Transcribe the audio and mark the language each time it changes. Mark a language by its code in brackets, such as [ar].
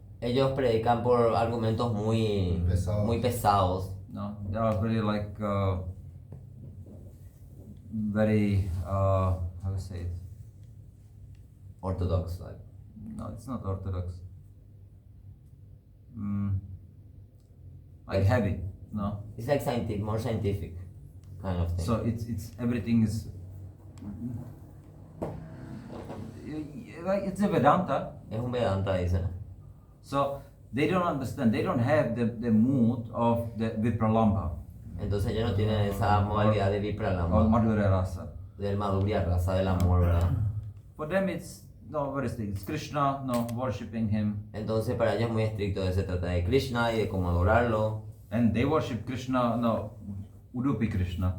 [es] Ellos predican por argumentos muy Pesados. muy pesados. [en] No, they are very like very how to say it? Orthodox, like. No, it's not orthodox. Like heavy, no. It's like scientific, more scientific kind of thing. So it's everything is like it's a Vedanta. [es] Es un Vedanta, dice. [en] So they don't understand. They don't have the mood of the Vipralamba [es] Entonces ellos no tienen esa modalidad de [en] or Vipralamba, Madhurya Rasa. [es] del Madhurya Rasa, del amor, ¿verdad? [en] For them, it's no very strict. It's Krishna, no worshipping him, [es] Entonces para ellos es muy estricto, se trata de Krishna y de cómo adorarlo. [en] and they worship Krishna, no Udupi Krishna.